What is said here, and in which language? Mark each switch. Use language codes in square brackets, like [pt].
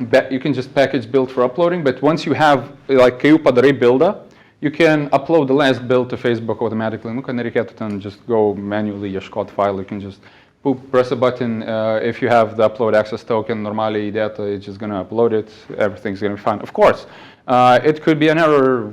[en] You can just package build for uploading, but once you have, like, [lt] kai jau padarai buildą, [en] you can upload the last build to Facebook automatically. [lt] Nu, kad nereikėtų ten [en] just go manually [lt] ieškot file. [en] You can just press a button. If you have the upload access token [lt] normaliai įdėta, [en] it's just going to upload it. Everything's going to be fine. Of course, it could be an error.